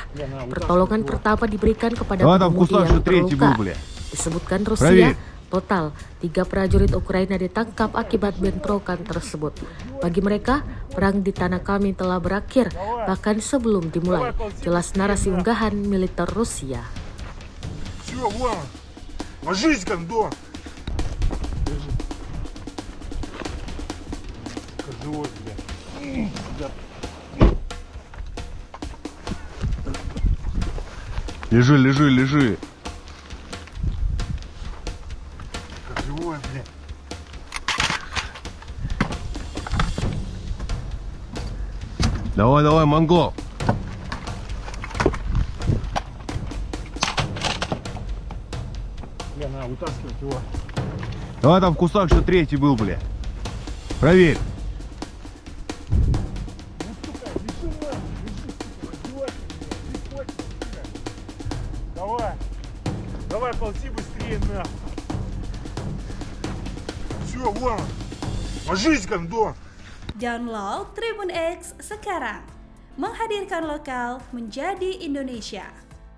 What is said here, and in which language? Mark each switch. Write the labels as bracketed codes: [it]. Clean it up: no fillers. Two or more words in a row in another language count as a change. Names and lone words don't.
[id] Pertolongan pertama diberikan kepada pengemudi yang terluka. Disebutkan Rusia, total 3 prajurit Ukraina ditangkap akibat bentrokan tersebut. Bagi mereka, perang di tanah kami telah berakhir, bahkan sebelum dimulai. Jelas narasi unggahan militer Rusia. [ru] Все, вон. Ложись, гондон. Скажи, вот тебе. Да. Лежи, лежи, лежи. Живой, блядь. Давай, давай, монгол. Бля, надо вытаскивать его. Давай, там в кустах еще третий был, бля. Проверь. Ну, сука, лежи нахуй, лежи, сука, издевайся, блядь, не хочешь, сука. Давай, давай, ползи быстрее, нахуй. Все, вон. Ложись, гондон. [id] Download Tribun X sekarang. Menghadirkan lokal menjadi Indonesia.